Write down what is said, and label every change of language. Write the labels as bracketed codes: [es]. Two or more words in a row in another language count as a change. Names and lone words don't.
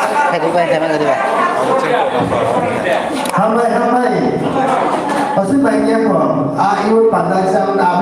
[zh] 开这关前面的对吧？ [th] ทำไมเขาซื้อไปเงี้ยก่อน [zh] 因为板凳上